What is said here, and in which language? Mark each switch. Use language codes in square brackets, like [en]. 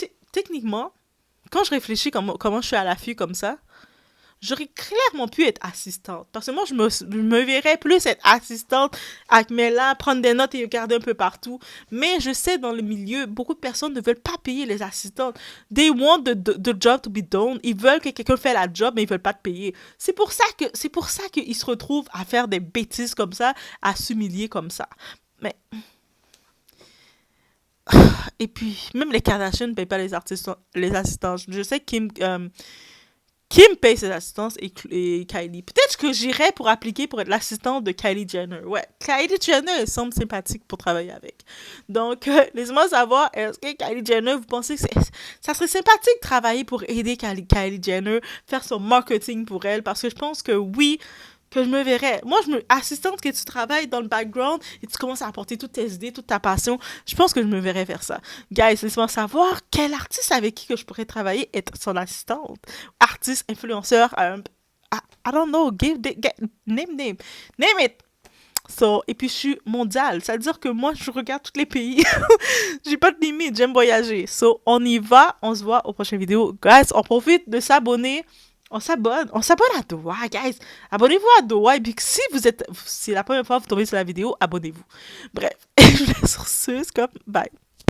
[fr] Techniquement, quand je réfléchis comment je suis à l'affût comme ça, j'aurais clairement pu être assistante. Parce que moi, je me verrais plus être assistante avec mes là, prendre des notes et regarder un peu partout. Mais je sais, dans le milieu, beaucoup de personnes ne veulent pas payer les assistantes. [en] They want the job to be done. [fr] Ils veulent que quelqu'un fasse la job, mais ils veulent pas te payer. C'est pour ça qu'ils se retrouvent à faire des bêtises comme ça, à s'humilier comme ça. Mais... Et puis, même les Kardashians ne payent pas les assistants. Je sais que Kim paye ses assistances et Kylie. Peut-être que j'irais pour appliquer pour être l'assistante de Kylie Jenner. Ouais, Kylie Jenner, elle semble sympathique pour travailler avec. Donc, laissez-moi savoir, est-ce que Kylie Jenner, vous pensez que ça serait sympathique de travailler pour aider Kylie Jenner, faire son marketing pour elle? Parce que je pense que oui, que je me verrais. Moi, assistante que tu travailles dans le background et tu commences à apporter toutes tes idées, toute ta passion, je pense que je me verrais faire ça. Guys, laissez-moi savoir quel artiste avec qui que je pourrais travailler être son assistante. Artiste, influenceur, [en] I don't know, name it. [fr] So, et puis je suis mondiale, c'est-à-dire que moi, je regarde tous les pays. J'ai pas de limite, j'aime voyager. So, on y va, on se voit aux prochaines vidéos. Guys, on profite de s'abonner. On s'abonne à Doha, guys. Abonnez-vous à Doha. Et puis, si la première fois que vous tombez sur la vidéo, abonnez-vous. Bref, je vous laisse sur ce, bye.